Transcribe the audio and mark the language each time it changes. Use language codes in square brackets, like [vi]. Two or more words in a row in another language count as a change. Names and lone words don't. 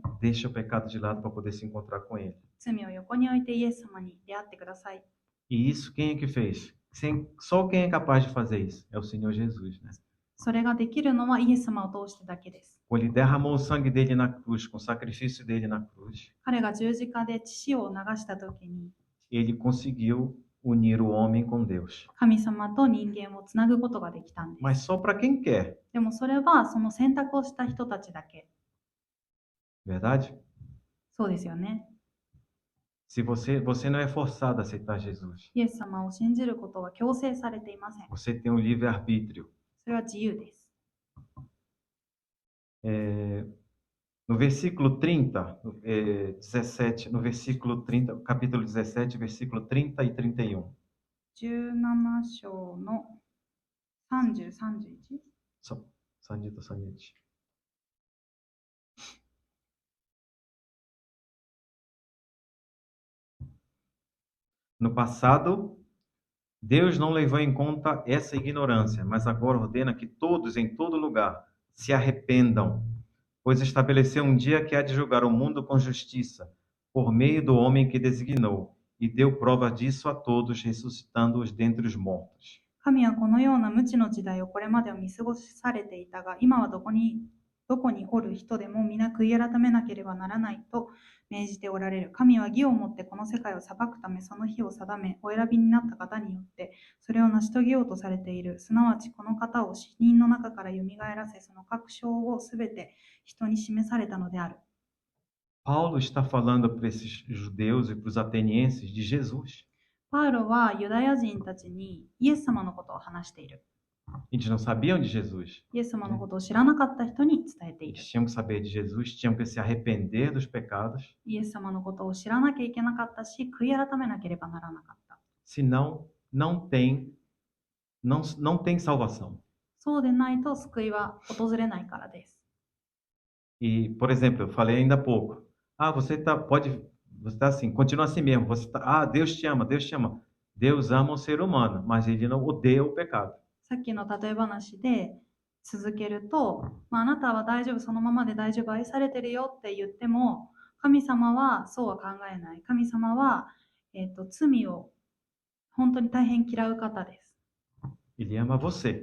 [pt] Deixa o pecado de lado para poder se encontrar com Ele. [ja] 罪を横に置いてイエス様に出会ってください。 [pt] E isso quem é que fez? Só quem é capaz de fazer isso é o Senhor Jesus, né? [ja] それができるのはイエス様を通してだけです。 [pt] Quando Ele derramou o sangue dele na cruz, com o sacrifício dele na cruz, [ja] 彼が十字架で血を流したときに、 [pt] Ele conseguiu unir o homem com Deus. [ja] 神様と人間をつなぐことができたんです。 [pt] Mas só para quem quer, [ja] でもそれはその選択をした人たちだけ。 [pt] verdade? [ja] そうですよね。 [pt] Se você não é forçado a aceitar Jesus, [ja] イエス様を信じることは強制されていません。 [pt] você tem um livre-arbítrio. [ja] それは自由です。 [pt] No versículo 30, 17, no versículo 30, capítulo 17, versículo 30 e 31. [ja] 17 章の30、31? そう。30と31. [pt] No passado, Deus não levou em conta essa ignorância, mas agora ordena que todos, em todo lugar, se arrependam, pois estabeleceu um dia que há de julgar o mundo com justiça, por meio do homem que designou, e deu prova disso a todos, ressuscitando-os dentre os mortos. [ja] 神はこのような無知の時代をこれまでは見過ごされていたが、今はどこにおる人でも皆悔い改めなければならないと命じておられる。神は義をもってこの世界を裁くためその日を定め、お選びになった方によってそれを成し遂げようとされている。すなわちこの方を死人の中からよみがえらせ、その確証をすべて人に示されたのである。 [pt] Paulo está falando para esses judeus e para os atenienses de Jesus. [ja] パウロはユダヤ人たちにイエス様のことを話している。 [pt] Eles não sabiam de Jesus. [ja] イエス様のことを知らなかった人に伝えている。 [pt] Eles tinham que saber de Jesus, tinham que se arrepender dos pecados, [ja] イエス様のことを知らなきゃいけなかったし、悔い改めなければならなかった。 [pt] senão não tem salvação. [ja] そうでないと救いは訪れないからです。 [pt] E, por exemplo, eu falei ainda há pouco. Você está assim, continua assim mesmo. Deus te ama, Deus te ama. Deus ama o ser humano, mas ele não odeia o pecado. [ja] さっきの例え話で続けると、あなたは大丈夫、そのままで大丈夫、愛されてるよって言っても、神様はそうは考えない。神様は、罪を本当に大変嫌う方です。 [pt] Ele ama você,